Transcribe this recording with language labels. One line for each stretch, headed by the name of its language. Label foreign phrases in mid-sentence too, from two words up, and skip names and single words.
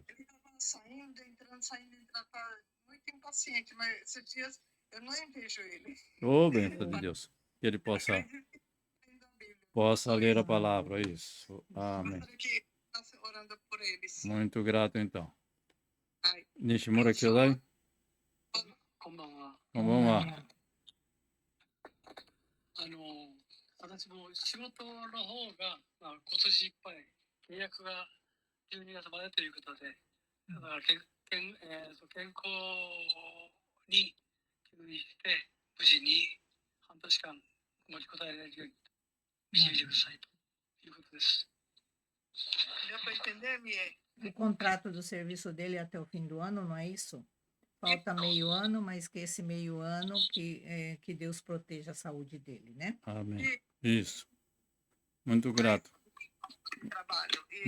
Portuguese: Ele estava saindo, entrando, tá muito impaciente, mas esses dias eu não vejo ele. Ô, benção de Deus. Que ele possa ler a palavra, isso. Amém. Que está orando por eles. Muito grato, então. Ai. Nishimura Kyodai.
Japanese: こんばんは。こんばんは。私も仕事の方が、今年いっぱい契約が12月までということで、だから健康に留意して、無事に半年間持ちこたえられるように導いてくださいということです。
Portuguese: Deu para entender, Mie? O contrato do serviço dele é até o fim do ano, não é isso? Falta meio ano, mas que esse meio ano que Deus proteja a saúde dele, né? Amém. Isso. Muito grato. Trabalho. E